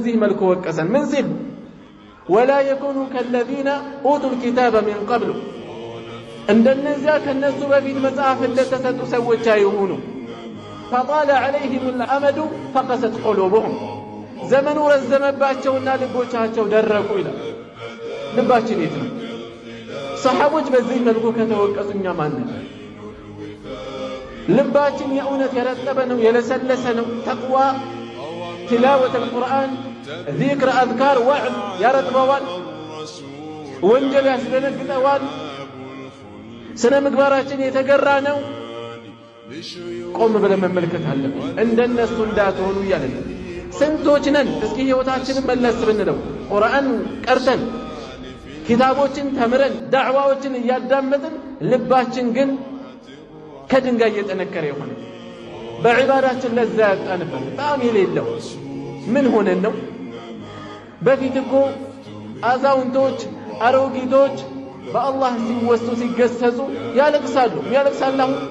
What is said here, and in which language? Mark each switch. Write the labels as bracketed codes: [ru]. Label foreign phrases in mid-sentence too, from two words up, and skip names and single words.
[am] በዚህ መልኩ ወቀሰን ምን ሲል [ar] ولا يكونوا كالذين اوتوا الكتاب من قبل [am] እንደነዚያ ከነሱ በፊት መጽሐፍ እንደተሰጡ ሰዎች አይሁኑ [ar] فطال عليهم الامد فقست قلوبهم [am] ዘመኑ ረዘመባቸውና ልቦቻቸው ደረቁ ይላል ልባችን የት ነው ሰሃቦች በዚህ መልኩ ከተወቀሱኛ ማን ነው ልባችን የእውነት የረጠበ ነው የለሰለሰ ነው ተቅዋ [ar] تلاوة القرآن ذكر أذكار وعظ يرتبوان [am] ወንጀል ያስደነግጠዋል ስነ ምግባራችን የተገራነው ቆም ብለን መመልከት አለብን እንደነሱ እንዳትሆኑ ይላል ስንቶች ነን እስኪ ህይወታችንን መለስ ብንለው ቁርአን ቀርተን ኪታቦችን ተምረን ዳዕዋዎችን ያዳመጥን ልባችን ግን ከድንጋይ የተነከረ ይሆን በዒባዳችን ለዛ ያጣንበት በጣም የሌለው ምን ሆነን ነው በፊት እኮ አዛውንቶች አሮጊቶች በአላህ ሲወሱ ሲገሰጹ ያለቅሳሉ ያለቅሳሉ